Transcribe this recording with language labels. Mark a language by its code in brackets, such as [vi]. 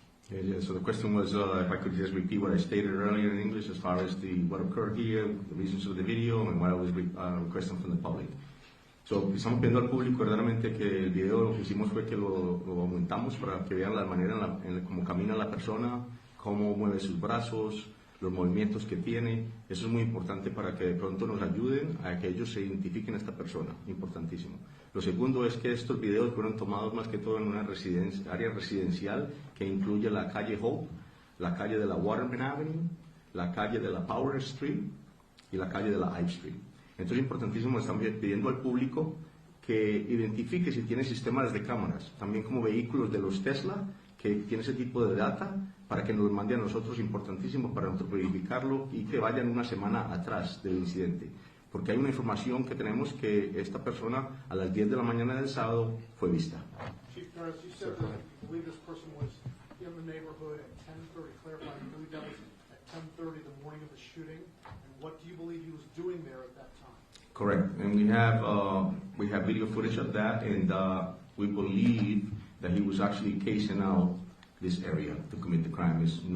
[en] Yeah, so the question was if I could just repeat what I stated earlier in English as far as what occurred here, the reasons of the video, and what I was requesting from the public. [es] So, estamos pidiendo al público verdaderamente que el video lo que hicimos fue que lo aumentamos para que vean la manera en cómo camina la persona, cómo mueve sus brazos, los movimientos que tiene. Eso es muy importante para que de pronto nos ayuden a que ellos se identifiquen a esta persona. Importantísimo. Lo segundo es que estos videos fueron tomados más que todo en una área residencial que incluye la calle Hope, la calle de la Waterman Avenue, la calle de la Power Street y la calle de la Ive Street. Entonces es importantísimo, estamos pidiendo al público que identifique si tiene sistemas de cámaras, también como vehículos de los Tesla, que tiene ese tipo de data, para que nos mande a nosotros, importantísimo para nosotros verificarlo y que vayan una semana atrás del incidente. Porque hay una información que tenemos que esta persona a las 10 de la mañana del sábado fue vista. [en] Chief Ferris, you said that you believe this person was in the neighborhood at 10:30. Clarify, you believe that was at 10:30 the morning of the shooting? And what do you believe he was doing there at that time? Correct, and we have video footage of that, and we believe that he was actually casing out this area to commit the crime.